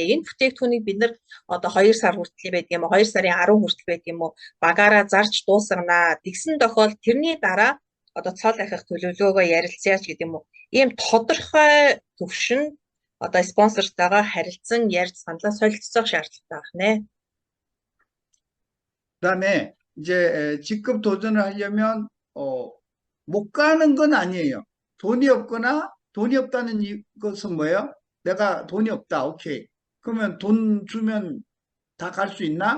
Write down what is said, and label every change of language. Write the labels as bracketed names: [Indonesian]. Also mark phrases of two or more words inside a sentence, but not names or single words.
[Mongolian] Энэ бүтээгдэхүүнийг бид нар одоо 2 сар хүртэл байдаг юм уу? 2 сарын 10 хүртэл байдаг юм уу? Багаараа зарж дуусгана. Тэгсэн тохиолдолд тэрний дараа одоо цол ахих төлөвлөгөөгөө ярилцъяач гэдэг юм уу? Ийм тодорхой төвшин одоо спонсортойгоо харилцан ярьж саналаа солилцох шаардлагатай байна. [Korean] 그다음에 이제 직급 도전을 하려면 못 가는 건 아니에요. 돈이 없다는 것은 뭐예요? 내가 돈이 없다. 오케이. 그러면 돈 주면 다 갈 수 있나?